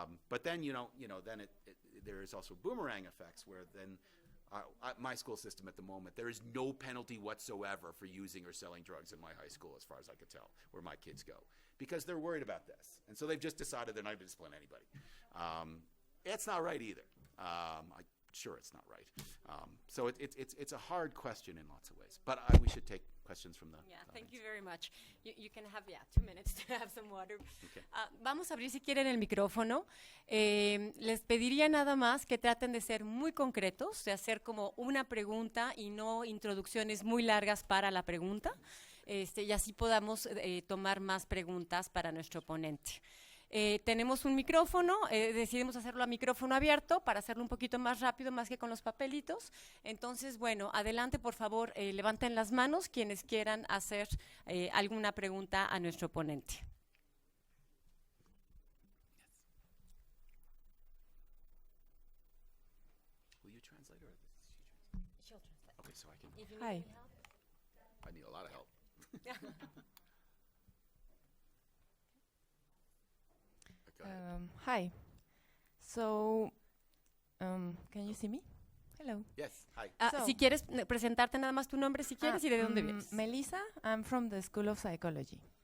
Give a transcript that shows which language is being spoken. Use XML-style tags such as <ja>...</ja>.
<en>But then then there is also boomerang effects, where then my school system at the moment, there is no penalty whatsoever for using or selling drugs in my high school, as far as I could tell, where my kids go, because they're worried about this, and so they've just decided they're not going to discipline anybody. It's not right either. I'm sure it's not right. So it's a hard question in lots of ways, but we should take questions from the thank you very much. You can have 2 minutes to have some water. Okay.</en> <es>Vamos a abrir si quieren el micrófono. Les pediría nada más que traten de ser muy concretos, de hacer como una pregunta y no introducciones muy largas para la pregunta, y así podamos tomar más preguntas para nuestro ponente. Tenemos un micrófono, decidimos hacerlo a micrófono abierto para hacerlo un poquito más rápido, más que con los papelitos. Entonces, bueno, adelante, por favor, levanten las manos quienes quieran hacer alguna pregunta a nuestro ponente.</es> <en>Will you translate, or She'll translate. okay, so I can. If you Hi. need help. I need a lot of help. Go ahead. Hi. So, can you see me? Hello. Yes. Hi. So-</en> <es>Si quieres presentarte nada más tu nombre, si quieres, y de dónde vienes.</es> <en>Melissa, I'm from the School of Psychology.</en>